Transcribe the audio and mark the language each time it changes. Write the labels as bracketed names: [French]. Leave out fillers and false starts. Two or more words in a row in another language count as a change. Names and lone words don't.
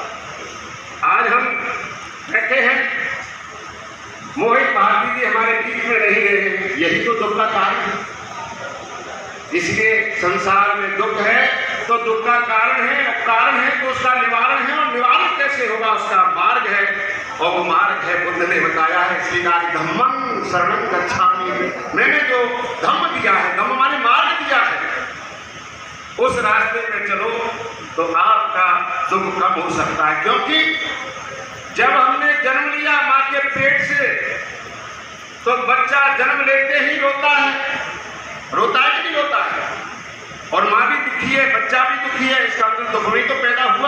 [Hindi] आज हम बैठे हैं, मोहित भारती जी हमारे बीच में नहीं रहे हैं, यही तो दुख का कारण है। इसलिए संसार में दुख है तो दुख का कारण है, कारण है तो उसका निवारण है, और निवारण कैसे होगा, उसका मार्ग है, और वो मार्ग है बुद्ध ने बताया है। [Pali] इसलिए धम्मं शरणं गच्छामि, [Hindi] मैंने जो धम्म दिया है, धम्म माने मार्ग दिया है, उस रास्ते पे चलो तो आपका दुख कम हो सकता है। क्योंकि जब हमने जन्म लिया माँ के पेट से, तो बच्चा जन्म लेते ही रोता है, रोता है कि नहीं रोता है, और माँ भी दुखी है, बच्चा भी दुखी है, इसका मतलब दुख में तो पैदा हुआ।